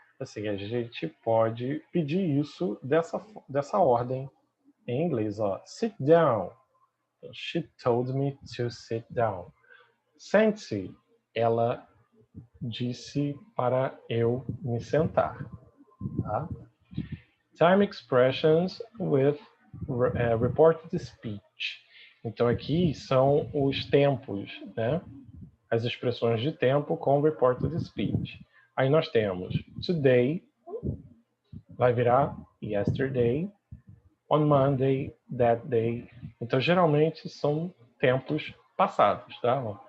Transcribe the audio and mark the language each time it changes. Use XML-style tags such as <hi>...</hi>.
<pt>Assim, a gente pode pedir isso dessa ordem em inglês, ó.</pt> <en>Sit down. She told me to sit down.</en> <pt>Sente-se. Ela disse para eu me sentar. Tá?</pt> <en>Time expressions with reported speech.</en> <pt>Então aqui são os tempos, né? As expressões de tempo com reported speech. Aí nós temos today, vai virar yesterday, on Monday, that day. Então geralmente são tempos passados, tá?</pt>